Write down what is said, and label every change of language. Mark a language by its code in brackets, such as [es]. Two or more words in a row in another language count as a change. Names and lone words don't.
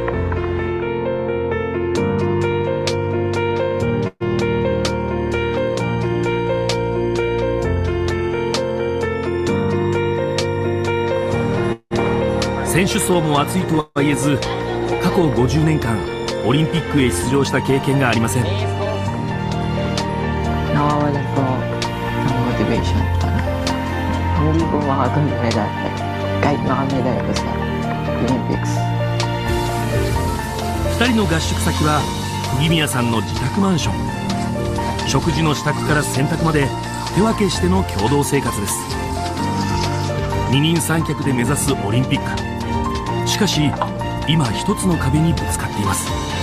[ja] 選手層も厚いとは言えず、過去50年間オリンピックへ出場した経験がありません。 [tl] Nawawalan po ng motivation. Hindi po makakamedal kahit nakamedal ako sa Olympics. [ja] 2 人の合宿先は釘宮さんの自宅マンション。食事の支度から洗濯まで手分けしての共同生活です。二人三脚で目指すオリンピック。しかし今一つの壁にぶつかっています。